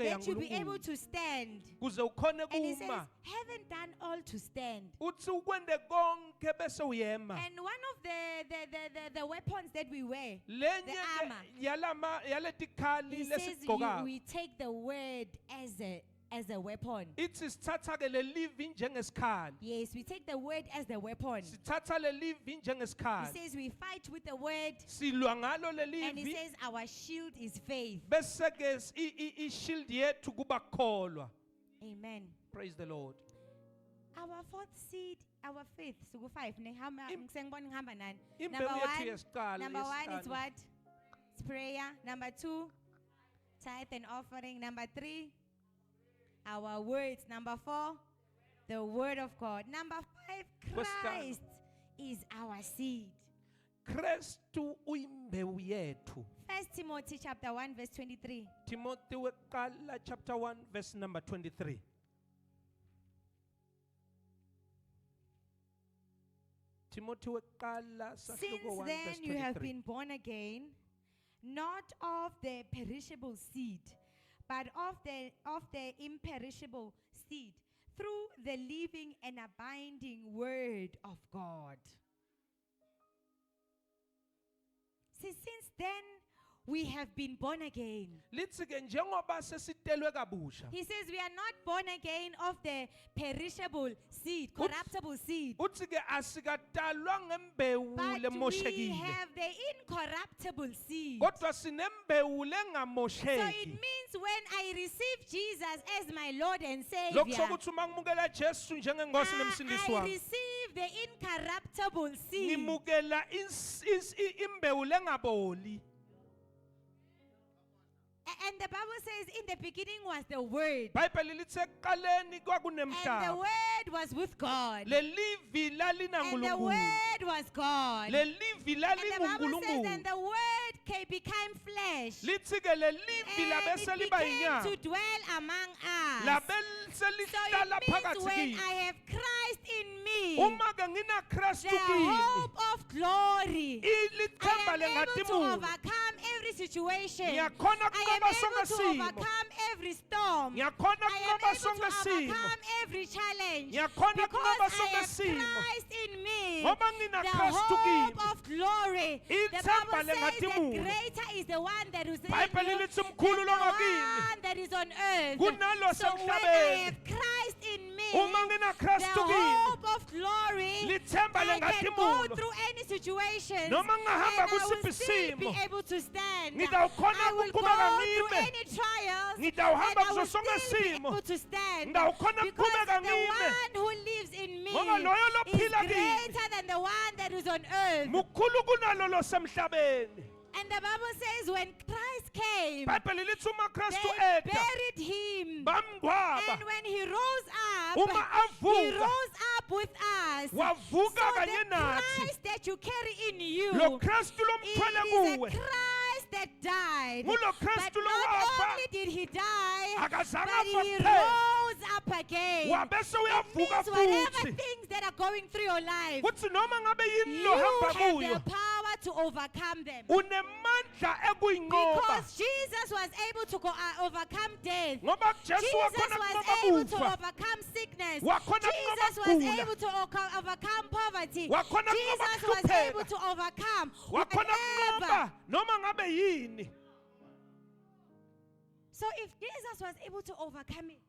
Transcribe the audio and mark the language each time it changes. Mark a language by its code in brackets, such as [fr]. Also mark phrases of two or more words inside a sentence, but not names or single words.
[en] that you be able [ss] yaNkulunkulu [en] to stand. [ss] kuze ukhone [en] And he says, [ss] kuma. [en] having done all to stand. [ss] Uthi ukwende konke bese uyema. [en] And one of the weapons that we wear, [ss] Lenye [en] the [ss] ke [en] armor. [ss] yaletikhali [en] he says [ss] lesigqokayo. [en] we take the word as a weapon. [ss] Ithi sithatha ke lelivi njengesikhali. [en] Yes, we take the word as the weapon. [ss] Sithatha lelivi [en] He [ss] njengesikhali. [en] says we fight with the word, [ss] Silwa ngalo [en] and he [ss] lelivi. [en] says our shield is faith. [ss] Bese ke i-shield yethu kuba kukholwa. [en] Amen. Praise the Lord. Our fourth seed, our faith. So go 5. [ss] Im- Ngibona ngihamba nani. Imbewu [en] Number [ss] yethu [en] 1, [ss] yesiqala, [en] number 1 is [ss] yesihlanu. [en] what? It's prayer. Number 2, tithe and offering. Number 3, our words. Number 4, the word of God. Number 5, [ss] Kwesihlanu. [en] Christ is our seed. [ss] Kristu uyimbewu yethu. [en] 1 Timothy chapter 1 verse 23. [ss] Timothy weqala [en] chapter 1 verse number 23. [ss] Timothy weqala [en] Since [ss] sahluko 1 [en] then verse you have 23. been born again, not of the perishable seed, but of the imperishable seed, through the living and abiding word of God. See, since then we have been born again. [ss] Lithi ke njengoba sesitelwe kabusha. [en] He says we are not born again of the perishable seed, [ss] Uts- [en] corruptible seed, [ss] Uthi ke asikatalwa ngembewu [en] but we [ss] lemoshekile. [en] have the incorruptible seed. [ss] Kodwa sinembewu [en] So it [ss] lengamosheki. [en] means when I receive Jesus as my Lord and [ss] Lokho [en] Savior, [ss] sokuthi uma ngimukela Jesu njengenkosi nemsindisi [en] I [ss] wami. [en] receive the incorruptible seed. [ss] Ngimukela imbewu lengaboli. [en] And the Bible says in the beginning was the Word, [ss] Bible lithi ekuqaleni [en] and the [ss] kwakunemhlaba. [en] Word was with God, [ss] Lelivi lalina [en] and the [ss] uNkulunkulu. [en] Word was God. [ss] Lelivi [en] And the Bible says, and [ss] lalinguNkulunkulu. [en] the Word became flesh, [ss] Lithi ke lelivi [en] and [ss] labese [en] it [ss] liba [en] began to [ss] inyama. [en] dwell among us. [ss] Labese [en] So it [ss] lihlala [en] means [ss] phakathi [en] when [ss] kimi. [en] I have Christ in me, [ss] Uma ke ngina Kristu [en] the [ss] kimi. [en] hope of glory, [ss] Ilithemba [en] I am able to [ss] lengatimulo. [en] overcome every situation. [ss] Ngiyakhona [en] I am [ss] kunqoba [en] able [ss] sonke [en] to [ss] simo. [en] overcome every storm. [ss] Ngiyakhona [en] I am [ss] kunqoba [en] able to [ss] sonke simo. [en] overcome every challenge. [ss] Ngiyakhona [en] Because [ss] kunqoba [en] I [ss] sonke [en] have [ss] simo. [en] Christ in me, [ss] Ngoba ngina [en] the [ss] Kristu [en] hope [ss] kimi. [en] of glory. The [ss] Ithemba [en] Bible says that [ss] lengatimulo. [en] greater is the one that is in [ss] Bible [en] you [ss] lithi [en] than [ss] mkhulu [en] the [ss] lo ngakini. [en] one that is on earth. [ss] Kunalo [en] So when I [ss] semhlabeni. [en] have Christ in me, [ss] uma [en] the [ss] nginakristu kimi [en] hope of glory, [ss] lithemba [en] I can go [ss] lengadzimulo [en] through any situation [ss] noma [en] and [ss] ngingahamba [en] I will [ss] kusiphi [en] still be [ss] isimo [en] able to stand. [ss] ngidawukhona [en] I will go [ss] ukuqhubeka [en] through [ss] ngime [en] any trials and [ss] ngidawuhamba [en] I will [ss] kuso sonke [en] still be [ss] isimo [en] able to stand [ss] ngidawukhona [en] because [ss] ukuqhubeka [en] the [ss] ngime [en] one who lives in me [ss] ngoba loyo [en] is [ss] lophila kimi [en] greater than the one that is on earth. [ss] mukhulu kunalo losemhlabeni [en] And the Bible says when Christ came, [ss] ibhayibheli lithi uma kristu [en] they [ss] eda [en] buried him. [ss] bamngcwaba [en] And when he rose up, [ss] uma [en] he [ss] avuka [en] rose up with us. [ss] wavuka [en] So [ss] kanye [en] the [ss] nathi [en] Christ that you carry in you, [ss] lo kristu [en] it [ss] lomthwele [en] is a [ss] kuwe [en] Christ that died. [ss] ngulo [en] But [ss] kristu [en] not [ss] lowafa [en] only did he die, [ss] akazange [en] but [ss] afa [en] he [ss] kuphela [en] rose up again. [ss] wabese [en] It [ss] uyavuka [en] means whatever [ss] futhi [en] things that are going through your life, [ss] kuthi noma ngabe yini [en] you [ss] lohamba [en] have [ss] kuyo [en] the power to overcome them. [ss] unemandla ekuyinqoba [en] Because Jesus was able to overcome death. [ss] ngoba Jesu [en] Jesus [ss] wakhona [en] was [ss] kunqoba [en] able to [ss] kufa [en] overcome sickness. [ss] wakhona [en] Jesus [ss] kunqoba [en] was [ss] ukugula [en] able to overcome poverty. [ss] wakhona kunqoba [en] Jesus was [ss] ukuhlupheka [en] able to overcome [ss] wakhona [en] whatever. [ss] kunqoba noma ngabe yini [en] So if Jesus was able to overcome it,